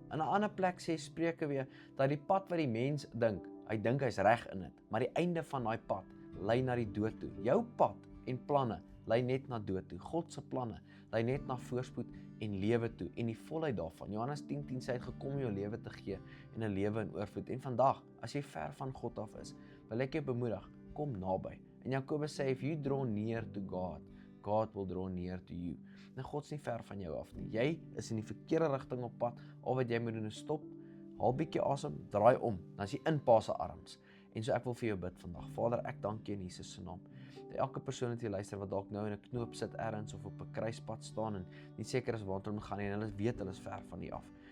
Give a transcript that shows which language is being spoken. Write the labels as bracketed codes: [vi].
[af] In 'n ander plek sê Spreuke weer dat die pad wat die mens dink, hy dink hy's reg in dit, maar die einde van daai pad lei na die dood toe. Jou pad en planne lei net na dood toe. God se planne lei net na voorspoed en lewe toe en die volheid daarvan. Johannes 10:10 sê hy het gekom om jou lewe te gee en 'n lewe in oorvloed. En vandag, as jy ver van God af is, wil ek jou bemoedig, kom naby. En Jakobus sê, [en] if you draw near to God, God will draw near to you. [af] Nou God's nie ver van jou af nie. Jy is in die verkeerde rigting op pad. Al wat jy moet doen is stop, haal bietjie asem, draai om, dan is jy in Pa se arms. En so ek wil vir jou bid vandag. Vader, ek dank U in Jesus se naam. Dat elke persoon wat hier luister wat dalk nou in 'n knoop sit ergens of op 'n kruispunt staan en nie seker is waartoe hulle gaan nie en hulle weet hulle is ver van U af.